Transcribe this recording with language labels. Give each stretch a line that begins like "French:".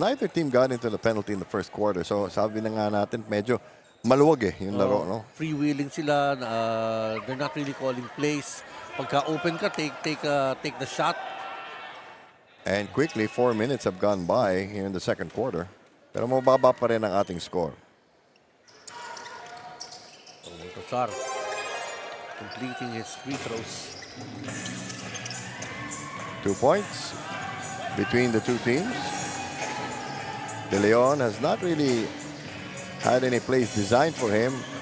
English: Neither team got into the penalty in the first quarter.
Filipino: So sabi na nga natin, medyo maluwag yung laro, no? Freewheeling sila.
English: They're not really calling plays.
Filipino: Pagka open ka,
English: take the shot. And quickly, 4 minutes have gone by here in the second quarter.
Filipino: Pero mababa pa rin ang ating score.
English: Baltasar completing his free throws. 2 points between the two teams. De Leon has not really had any plays designed for him.